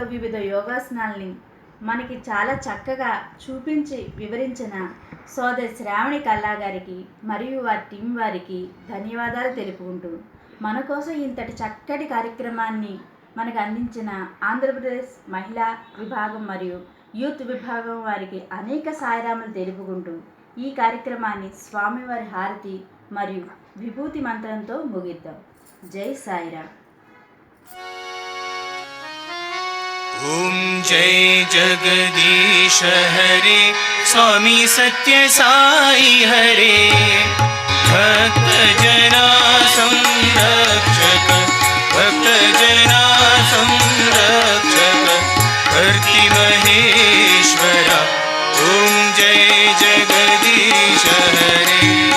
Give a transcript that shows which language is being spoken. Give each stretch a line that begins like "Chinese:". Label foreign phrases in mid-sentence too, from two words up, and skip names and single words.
Telugu: వివిధ యోగాసనాల్ని మనకి చాలా చక్కగా చూపించి వివరించిన సోదరి శ్రావణి కల్లా గారికి మరియు వారి టీం వారికి ధన్యవాదాలు తెలుపుకుంటూ మన కోసం ఇంతటి చక్కటి కార్యక్రమాన్ని మనకు అందించిన ఆంధ్రప్రదేశ్ మహిళా విభాగం మరియు యూత్ విభాగం వారికి అనేక సాయిరాములు తెలుపుకుంటూ ఈ కార్యక్రమాన్ని స్వామివారి హారతి మరియు విభూతి మంత్రంతో ముగిద్దాం. జై సాయిరామ్.
Hindi: ओम जय जगदीश हरे स्वामी सत्य साई हरे भक्त जना संरक्षक भक्त जना संरक्षक भक्ति महेश्वरा ओम जय जगदीश हरे